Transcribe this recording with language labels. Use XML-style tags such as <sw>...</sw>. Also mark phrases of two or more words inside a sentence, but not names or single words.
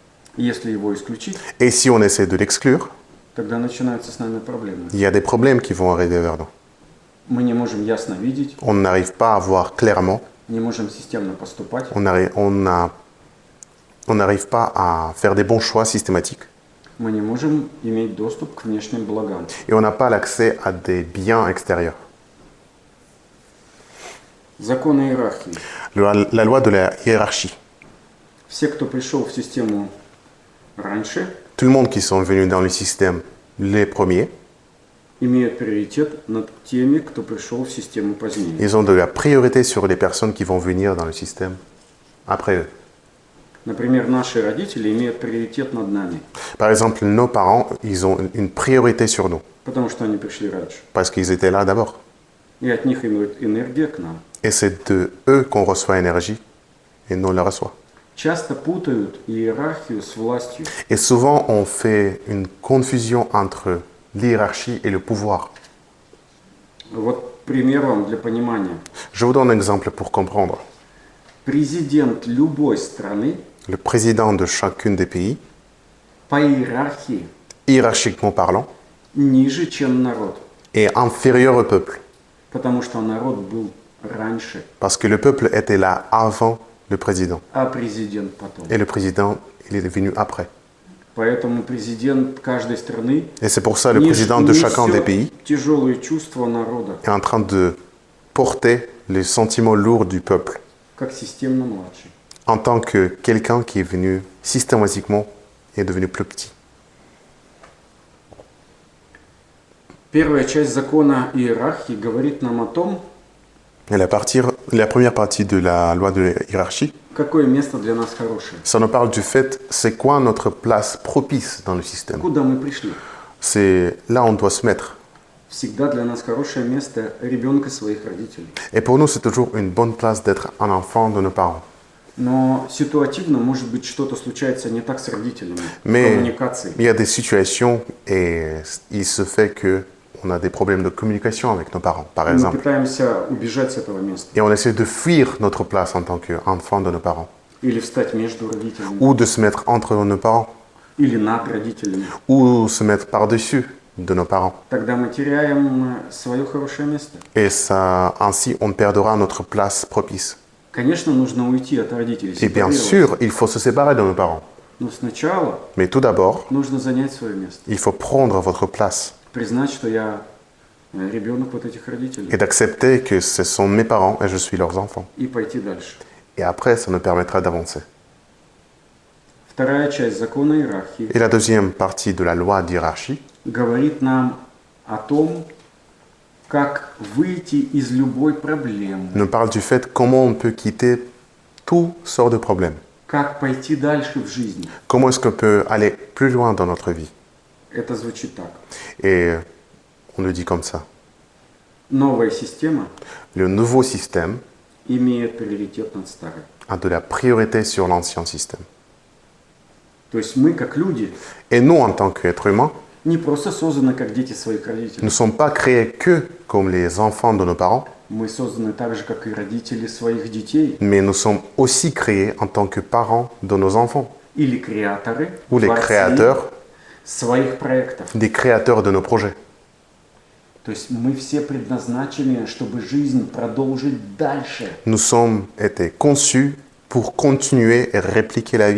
<ru>И если его исключить,</ru> <fr>Et si on essaie de l'exclure,</fr> <ru>тогда начинаются с нами проблемы.</ru> <fr>il y a des problèmes qui vont arriver vers nous.</fr> <ru>Мы не можем ясно видеть,</ru> <fr>On n'arrive pas à voir clairement,</fr> <ru>не можем системно поступать,</ru> <fr>on n'arrive pas à faire des bons choix systématiques.</fr> <ru>мы не можем иметь доступ к внешним благам.</ru> <fr>Et on n'a pas l'accès à des biens extérieurs.</fr> <ru>Законы иерархии.</ru> <fr>La loi de la hiérarchie.</fr> <ru>Все, кто пришел в систему раньше,</ru> <fr>Tout le monde qui sont venus dans le système, les premiers,</fr> <ru>имеют приоритет над теми, кто пришел в систему позднее.</ru> <fr>ils ont de la priorité sur les personnes qui vont venir dans le système après eux.</fr> <ru>Например, наши родители имеют приоритет над нами,</ru> <fr>Par exemple, nos parents, ils ont une priorité sur nous,</fr> <ru>потому что они пришли раньше.</ru> <fr>parce qu'ils étaient là d'abord.</fr> <ru>И от них имеет энергия к нам.</ru> <fr>Et c'est de eux qu'on reçoit énergie, et nous on la reçoit.</fr> <ru>Часто путают иерархию с властью.</ru> <fr>Et souvent, on fait une confusion entre l'hiérarchie et le pouvoir.</fr> <ru>Вот пример вам для понимания.</ru> <fr>Je vous donne un exemple pour comprendre.</fr> <ru>Президент любой страны</ru> <fr>Le président de chacune des pays,</fr> <ru>по иерархии</ru> <fr>hiérarchiquement parlant,</fr> <ru>ниже, чем народ.</ru> <fr>est inférieur au peuple,</fr> <ru>Потому что народ был раньше,</ru> <fr>parce que le peuple était là avant le président,</fr> <ru>а президент потом.</ru> <fr>et le président, il est venu après.</fr> <ru>Поэтому президент каждой страны</ru> <fr>Et c'est pour ça que le président de chacun des pays</fr> <ru>тяжелые чувства народа,</ru> <fr>est en train de porter les sentiments lourds du peuple,</fr> <ru>как системно младший.</ru> <fr>en tant que quelqu'un qui est venu systématiquement et est devenu plus petit.</fr> <ru>Первая часть закона иерархии говорит нам о том,</ru> <fr>Et la première partie de la loi de la hiérarchie,</fr> <ru>какое место для нас хорошее.</ru> <fr>ça nous parle du fait, c'est quoi notre place propice dans le système.</fr> <ru>Куда мы пришли?</ru> <fr>C'est là où on doit se mettre.</fr> <ru>Всегда для нас хорошее место ребенка своих родителей.</ru> <fr>Et pour nous, c'est toujours une bonne place d'être un enfant de nos parents.</fr> <ru>Но ситуативно, может быть, что-то случается не так с родителями, в</ru> <fr>Mais</fr> <ru>коммуникации.</ru> <fr>il y a des situations et il se fait que on a des problèmes de communication avec nos parents, par</fr> <ru>Мы</ru> <fr>exemple.</fr> <ru>пытаемся убежать с этого места.</ru> <fr>Et on essaie de fuir notre place en tant qu'enfant de nos parents.</fr> <ru>Или встать между родителями.</ru> <fr>Ou de se mettre entre nos parents.</fr> <ru>Или над родителями.</ru> <fr>Ou se mettre par-dessus de nos parents.</fr> <ru>Тогда мы теряем свое хорошее место.</ru> <fr>Et ça, ainsi, on perdra notre place propice.</fr> <ru>Конечно, нужно уйти от родителей.</ru> <fr>Et bien</fr> <ru>сепарироваться.</ru> <fr>sûr, il faut se séparer de nos parents.</fr> <ru>Но сначала</ru> <fr>Mais tout d'abord,</fr> <ru>нужно занять свое место.</ru> <fr>il faut prendre votre place</fr> <ru>Признать, что я ребенок вот этих родителей.</ru> <fr>et d'accepter que ce sont mes parents et je suis leurs enfants.</fr> <ru>И пойти дальше.</ru> <fr>Et après, ça nous permettra d'avancer.</fr> <ru>Вторая часть закона иерархии</ru> <fr>Et la deuxième partie de la loi d'hiérarchie</fr> <ru>говорит нам о том, как выйти из любой проблемы.</ru> <fr>nous parle du fait comment on peut quitter tout sort de problème.</fr> <ru>Как пойти дальше в жизни.</ru> <fr>Comment est-ce qu'on peut aller plus loin dans notre vie.</fr> <ru>Это звучит так.</ru> <fr>Et on le dit comme ça.</fr> <ru>Новая система</ru> <fr>Le nouveau système</fr> <ru>имеет приоритет над старой.</ru> <fr>a de la priorité sur l'ancien système.</fr> <ru>То есть мы, как люди,</ru> <fr>Et nous, en tant qu'êtres humains,</fr> <ru>не просто созданы как дети своих</ru> <fr>nous ne</fr> <ru>родителей.</ru> <fr>sommes pas créés que comme les enfants de nos parents,</fr> <ru>Мы созданы так же, как и родители своих детей.</ru> <fr>mais nous sommes aussi créés en tant que parents de nos enfants,</fr> <ru>Или креаторы,</ru> <fr>ou les</fr> <ru>творцы</ru> <fr>créateurs,</fr> <ru>своих проектов.</ru> <fr>des créateurs de nos projets.</fr> <ru>То есть мы все предназначены, чтобы жизнь продолжить дальше,</ru> <fr>Nous sommes été conçus pour continuer et répliquer la vie</fr>